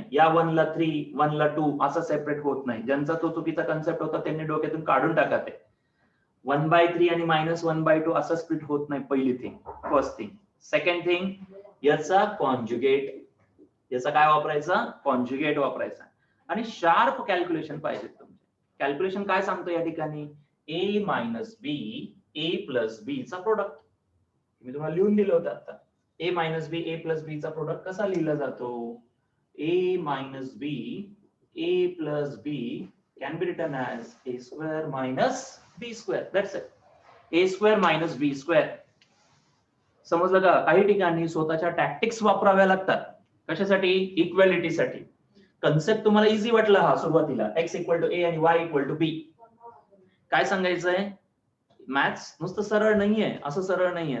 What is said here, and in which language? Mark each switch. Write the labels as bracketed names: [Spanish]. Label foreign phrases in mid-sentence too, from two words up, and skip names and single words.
[Marathi] या 1 ला 3 1 ला 2 असं सेपरेट होत नाही. ज्यांचा तो चुकीचा कन्सेप्ट होता त्यांनी डोक्यातून काढून टाका ते. 1/3 आणि -1/2 असं स्प्लिट होत नाही. पहिली थिंग, [English] first thing. second thing, [Marathi] याचा कॉन्जुगेट, याचा काय वापरायचा कॉन्जुगेट वापरायचा. आणि [English] sharp calculation [Marathi] पाहिजे तुमचे. कॅल्क्युलेशन काय सांगतो या ठिकाणी a - b a + b चा प्रोडक्ट. मी तुम्हाला लिहून दिलं होतं आता. a - b a + b चा प्रोडक्ट कसा लिहिला जातो. [English] a - b a + b can be written as a² - b². That's it. a² - [Marathi] b². समजलं का? काही ठिकाणी स्वतःच्या टॅक्टिक्स वापराव्या लागतात. कशासाठी? इक्वॅलिटीसाठी. कन्सेप्ट तुम्हाला इझी वाटला हा सुरुवातीला, x = a आणि y = b. काय सांगायचंय, मॅथ्स नुसतं सरळ नाहीये, असं सरळ नाहीये.